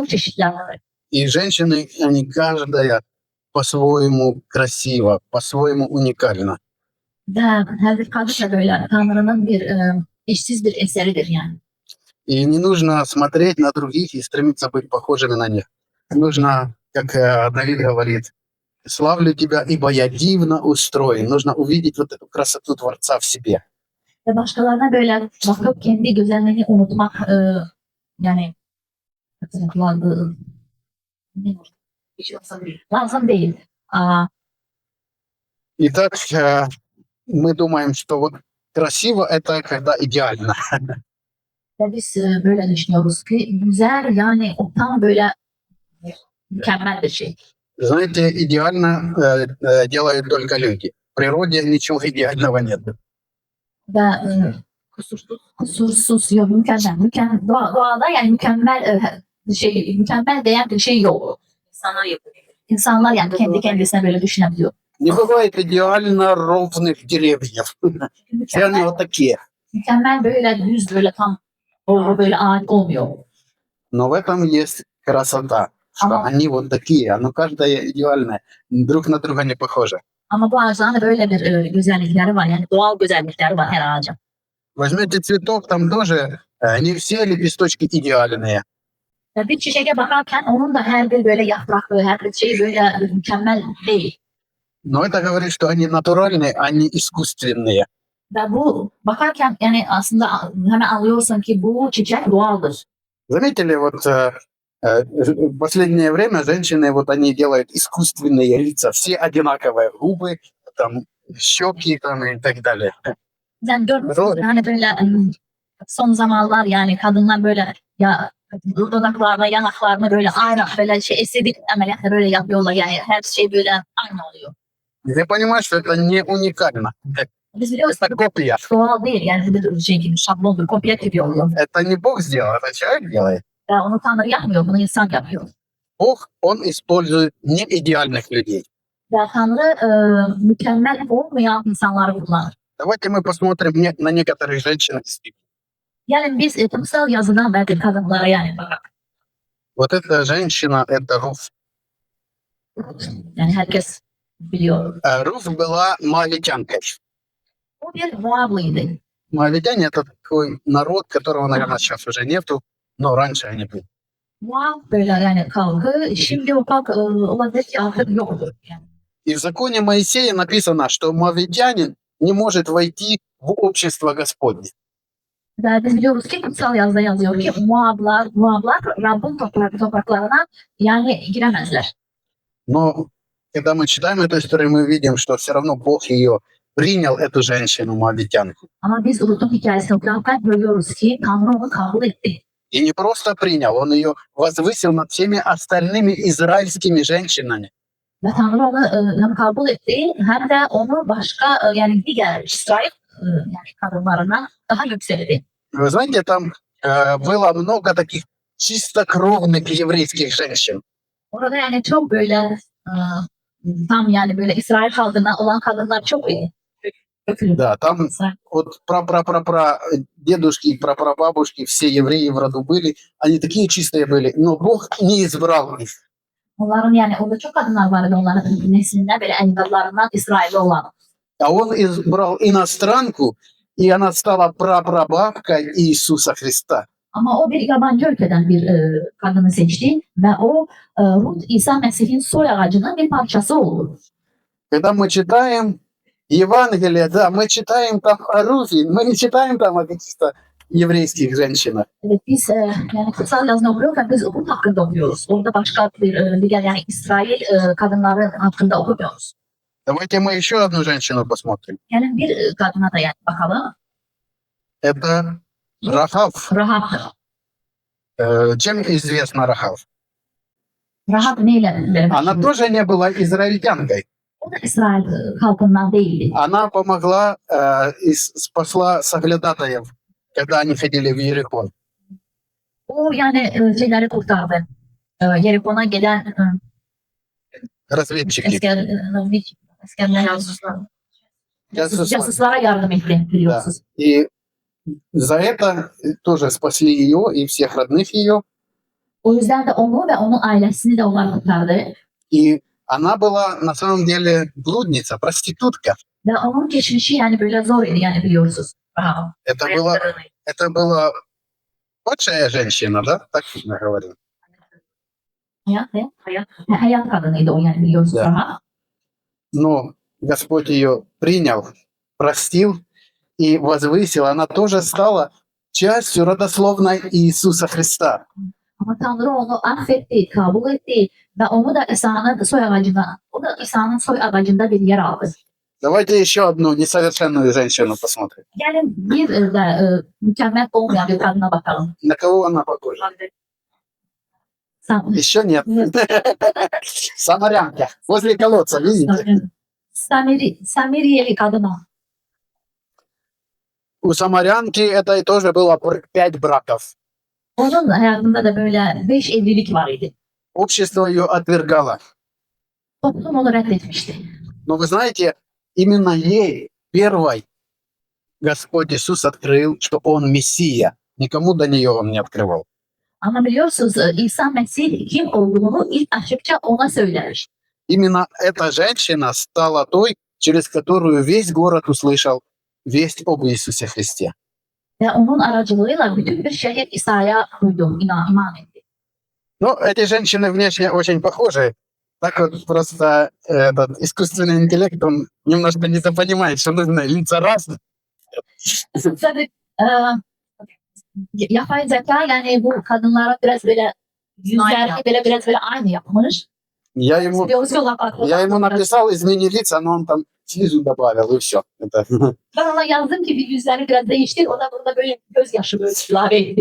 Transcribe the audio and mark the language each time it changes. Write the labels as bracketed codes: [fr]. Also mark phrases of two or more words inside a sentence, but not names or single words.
[tr] Çok çeşitler var. [ru] И женщины, они каждая по-своему красива, по-своему уникальна. [tr] Ve her bir kadın da böyle Tanrı'nın bir eşsiz bir eseridir yani. [ru] И не нужно смотреть на других и стремиться быть похожими на них. Нужно, как Давид говорит: «Славлю тебя, ибо я дивно устроен». Нужно увидеть вот эту красоту Творца в себе. [tr] Ve başkalarına böyle bakıp kendi güzelliğini unutmak yani lazım değil. [ru] Итак, мы думаем, что вот красиво – это когда идеально. [tr] Ve biz böyle düşünüyoruz ki güzel yani o tam böyle mükemmel bir şey. [ru] Знаете, идеально делают только люди. В природе ничего идеального нет. [tr] Ve kusursuz yok doğada yani mükemmel değer bir şey yok. İnsanlar yani kendi kendisine böyle düşünebiliyor. [ru] Не бывает идеально ровных деревьев. Все они вот такие. [tr] Mükemmel böyle düz böyle tam doğru böyle ağaç olmuyor. [ru] Но в этом есть красота, что Ага. они вот такие, оно каждая идеальная, друг на друга не похоже. [tr] Ama bu ağaçların da böyle bir güzellikleri var. Yani doğal güzellikleri var her ağacın. [ru] Возьмете цветок, там тоже не все лепесточки идеальные. [tr] Ve bir çiçeğe bakarken onun da her bir böyle yapraklı, her bir şeyi böyle mükemmel değil. [ru] Но это говорит, что они натуральные, а не искусственные. [tr] Ve bu bakarken yani aslında hemen anlıyorsun ki bu çiçek doğaldır. [ru] Заметили, вот в последнее время женщины, вот они делают искусственные лица, все одинаковые, губы, там, щеки там и так далее. [tr] Sen görmüşsün Doğru. hani böyle son zamanlar yani kadınlar böyle ya dudaklarına, yanaklarına böyle aynı böyle şey estetik ameliyatlar böyle yapıyorlar yani her şey böyle aynı oluyor. [ru] Ты понимаешь, что это не уникально. [tr] Biz biliyoruz [ru] Это копия. [tr] doğal değil yani bir şey gibi şablon bir kopya gibi oluyor. [ru] Это не Бог сделал, это человек делает. [tr] Ve onu Tanrı yapmıyor, bunu insan yapıyor. [ru] Бог, он использует не идеальных людей. [tr] Ve Tanrı mükemmel olmayan insanları kullanır. [ru] Давайте мы посмотрим на некоторых женщин из Библии. [tr] Yani biz kutsal yazıdan belki kadınlara yani bak. [ru] Вот эта женщина, это Руф. [tr] Yani herkes biliyor. [ru] Руф была моавитянкой. [tr] O bir Moablıydı. [ru] Моавитяне это такой народ, которого, наверное, сейчас уже нету, но раньше они были. [tr] Moab böyle yani kavga. Şimdi o kavga olabilir ki artık yoktur. Yani. [ru] И в законе Моисея написано, что моавитянин не может войти в общество Господне. [tr] Ve biz biliyoruz ki kutsal yazıda yazıyor ki Moablar Rabbin topraklarına yani giremezler. [ru] Но когда мы читаем эту историю, мы видим, что все равно Бог ее принял, эту женщину моавитянку. [tr] Ama biz Urut'un hikayesini okurken görüyoruz ki Tanrı onu kabul etti. [ru] И не просто принял, он ее возвысил над всеми остальными израильскими женщинами. [tr] Ve Tanrı onu hem kabul etti hem de onu başka yani diğer İsrail yani kadınlarına daha yükseltti. [ru] Вы знаете, там было много таких чистокровных еврейских женщин. [tr] Orada yani çok böyle tam yani böyle İsrail halkına olan kadınlar çok iyi. [ru] Да, там вот пра дедушки и прапрабабушки, все евреи в роду были, они такие чистые были, но Бог не избрал их. [tr] Onların yani orada çok kadınlar vardı onların neslinde böyle evlatlarından İsrail'de olan. [ru] А он избрал иностранку, и она стала прапрабабкой Иисуса Христа. [tr] Ama o bir yabancı ülkeden bir kadını seçti ve o Rut İsa Mesih'in soy ağacının bir parçası oldu. [ru] Когда мы читаем Евангелие, да, мы читаем там о Руфе, мы не читаем там о каких-то еврейских женщинах. [tr] Evet biz yani kutsal yazını okuyorken biz Rut hakkında okuyoruz. Orada başka bir diğer yani İsrail kadınları hakkında okumuyoruz. [ru] Давайте мы еще одну женщину посмотрим. [tr] Yani bir kadına da yani bakalım. [ru] Это Рахав. [tr] Rahab. [ru] Чем известна Рахав? [tr] Rahab neyle? [ru] Она тоже не была израильтянкой. [tr] O da İsrail halkından değildi. [ru] Она помогла и спасла соглядатаев, когда они ходили в Иерихон. [tr] O yani şeyleri kurtardı. Yerikona gelen [ru] Разведчики. [tr] askerler casuslara yardım etti biliyorsunuz. [ru] И за это тоже спасли ее и всех родных ее. [tr] O yüzden de onu ve onun ailesini de onlar kurtardı. [ru] И она была на самом деле блудница, проститутка. [tr] Ve onun geçmişi yani böyle zor idi yani biliyorsunuz. Aha. [ru] Это была падшая женщина, да? Так мы говорим. [tr] Hayat kadınıydı o yani biliyorsunuz. [ru] Да. [tr] Aha. [ru] Но Господь ее принял, простил и возвысил. Она тоже стала частью родословной Иисуса Христа. [tr] Ama Tanrı onu affetti, kabul etti ve onu da İsa'nın soy ağacına, o da İsa'nın soy ağacında bir yer aldı. [ru] Давайте еще одну несовершенную женщину посмотрим. [tr] Gelin bir de mükemmel olmayan bir kadına bakalım. [ru] На кого она похожа? Еще нет. Самарянка. Возле колодца, видите? [tr] Samiriyeli kadına. [ru] У самарянки это тоже было 5 браков. [tr] Onun hayatında da böyle 5 evlilik var idi. [ru] Общество ее отвергало. [tr] Toplum onu reddetmişti. [ru] Но вы знаете, именно ей первой Господь Иисус открыл, что Он Мессия. Никому до нее Он не открывал. [tr] Ama biliyorsunuz İsa Mesih kim olduğunu ilk açıkça ona söylemiş. [ru] Именно эта женщина стала той, через которую весь город услышал весть об Иисусе Христе. [tr] Ve onun aracılığıyla bütün bir şehir İsa'ya duydu, iman etti. [ru] Но эти женщины внешне очень похожи. Так вот просто этот искусственный интеллект, он немножко недопонимает, что нужно лица разные. [tr] Tabii yapay zeka yani bu kadınlara biraz böyle yüzlerini böyle biraz böyle aynı yapmış. [ru] Я ему, [tr] Görsel [ru] я ему написал измени лица, но он там снизу добавил, и все. [tr] Ben ona yazdım ki bir yüzlerini biraz değiştir. O da burada böyle gözyaşı böyle ilave etti.